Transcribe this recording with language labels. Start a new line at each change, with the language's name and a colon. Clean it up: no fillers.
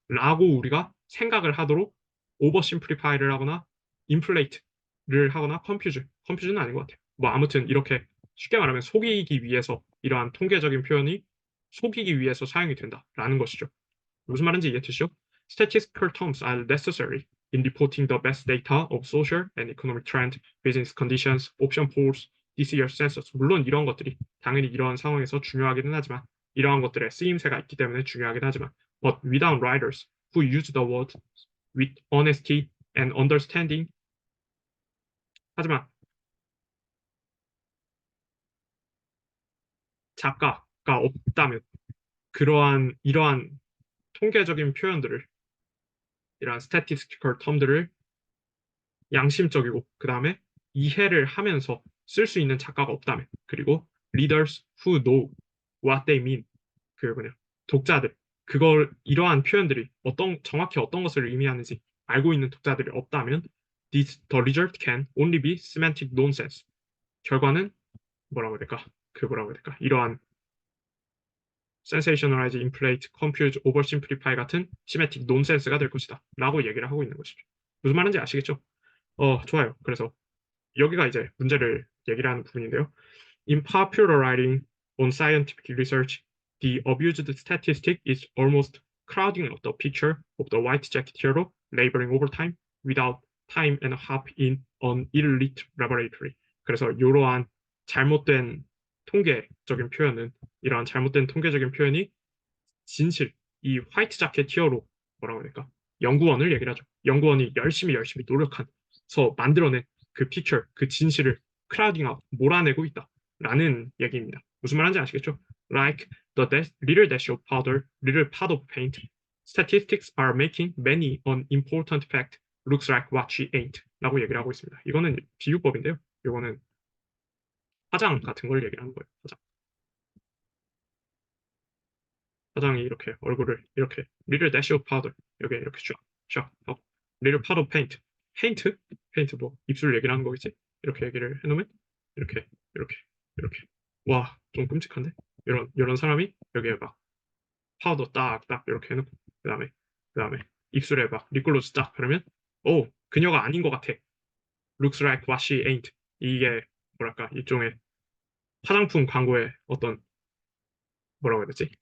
Korean: 라고 우리가 생각을 하도록 오버심플리파이를 하거나 인플레이트를 하거나 컴퓨즈는 아닌 것 같아요. 뭐 아무튼 이렇게 쉽게 말하면 속이기 위해서 이러한 통계적인 표현이 속이기 위해서 사용이 된다라는 것이죠. 무슨 말인지 이해되시죠?
English: Statistical terms are necessary in reporting the best data of social and economic trend, business conditions, option polls, this year's census.
Korean: 물론 이런 것들이 당연히 이러한 상황에서 중요하기는 하지만 이러한 것들의 쓰임새가 있기 때문에 중요하긴 하지만
English: but without writers who use the word with honesty and understanding
Korean: 하지만 작가가 없다면 이러한 통계적인 표현들을 이러한
English: statistical term
Korean: 들을 양심적이고 그 다음에 이해를 하면서 쓸 수 있는 작가가 없다면 그리고
English: readers who know what they mean
Korean: 그 뭐냐 독자들 그걸 이러한 표현들이 정확히 어떤 것을 의미하는지 알고 있는 독자들이 없다면
English: the result can only be semantic nonsense.
Korean: 결과는 뭐라고 해야 될까? 뭐라고 해야 될까? 이러한
English: sensationalize, inflate, confuse, oversimplify
Korean: 같은
English: semantic nonsense
Korean: 가 될 것이다. 라고 얘기를 하고 있는 것이죠. 무슨 말인지 아시겠죠? 좋아요. 그래서 여기가 이제 문제를 얘기를 하는 부분인데요.
English: In popular writing on scientific research, the abused statistic is almost crowding out the picture of the white jacket hero laboring overtime without time and a half in an elite laboratory.
Korean: 그래서 이러한 잘못된 통계적인 표현은 이러한 잘못된 통계적인 표현이 진실, 이 화이트 자켓 히어로 뭐라고 해야 될까? 연구원을 얘기를 하죠. 연구원이 열심히 노력해서 만들어낸 그 픽처, 그 진실을 크라우딩 아웃, 몰아내고 있다라는 얘기입니다. 무슨 말인지 아시겠죠?
English: Like the little dash of powder, little pot of paint, statistics are making many an important fact looks like what she ain't
Korean: 라고 얘기를 하고 있습니다. 이거는 비유법인데요. 이거는 화장 같은 걸 얘기를 하는 거예요. 화장이 이렇게 얼굴을 이렇게
English: little dash of powder
Korean: 여기 이렇게 쫙 하고
English: little pot of paint
Korean: 페인트 뭐 입술 얘기를 하는 거겠지 이렇게 얘기를 해놓으면 이렇게 와 좀 끔찍한데 이런 사람이 여기에 막 파우더 딱딱 이렇게 해놓고 그다음에 입술에 막 립글로즈 딱 그러면 오 그녀가 아닌 것 같아
English: looks like what she ain't
Korean: 이게 뭐랄까 일종의 화장품 광고의 어떤 뭐라고 해야 되지?